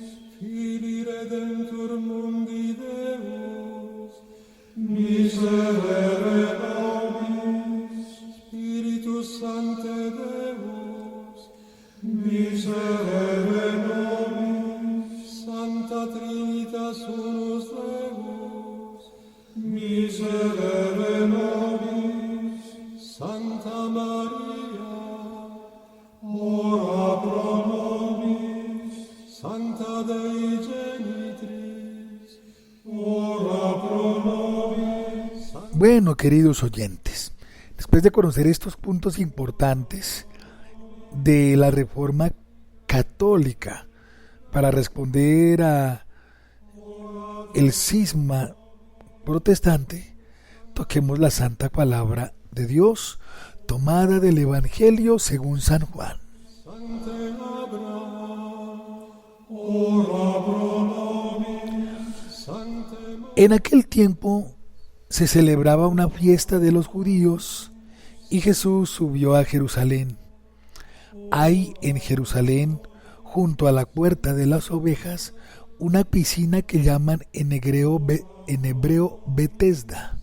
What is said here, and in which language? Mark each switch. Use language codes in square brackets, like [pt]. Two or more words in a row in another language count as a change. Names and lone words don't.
[la] Filii Redemptor mundi Deus, miserere nobis, Spiritus Sancte Deus, miserere nobis, Sancta Trinitas unus Deus, miserere nobis, Santa Maria, ora pro nobis, Sancta Dei Genitris, ora pro nobis. [es] Bueno, queridos oyentes, después de conocer estos puntos importantes de la Reforma católica para responder a el cisma protestante, toquemos la santa palabra de Dios tomada del Evangelio según San Juan. [la] Sancte Abraham, ora pro nobis, Sancte [es] En aquel tiempo se celebraba una fiesta de los judíos y Jesús subió a Jerusalén. Hay en Jerusalén, junto a la puerta de las ovejas, una piscina que llaman en hebreo Betesda.